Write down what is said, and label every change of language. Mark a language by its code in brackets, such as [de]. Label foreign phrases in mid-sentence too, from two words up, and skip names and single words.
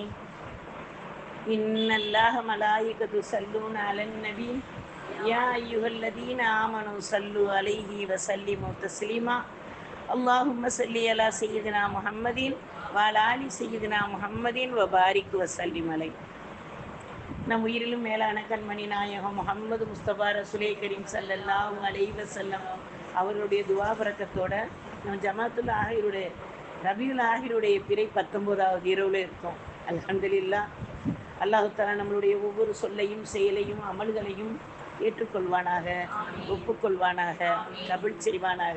[ar] إن الله ملائكته يصلون على النبي يا أيها الذين آمنوا صلوا عليه وسلموا تسليما. اللهم صل على سيدنا محمد وعلى آل سيدنا محمد وبارك وسلم عليه. [ta] நம் உயிரிலும் மேலான கண்மணி நாயகம் முஹம்மது முஸ்தபா ரசூலே கரீம் [ar] صلى الله عليه وسلم [ta] அவருடைய துவா பரக்கத்தோட நம்ம ஜமாத்துல் ஆஹிருடைய ரபியுல் ஆஹிருடைய பிறை 19வது இரவில் இருக்கோம். அல்ஹம்துலில்லாஹ். [ar] الله تعالى [ta] நம்மளுடைய ஒவ்வொரு சொல்லையும் செயலையும் அமல்களையும் ஏற்றுக்கொள்வானாக, ஒப்புக்கொள்வானாக, கபுல் செய்வானாக.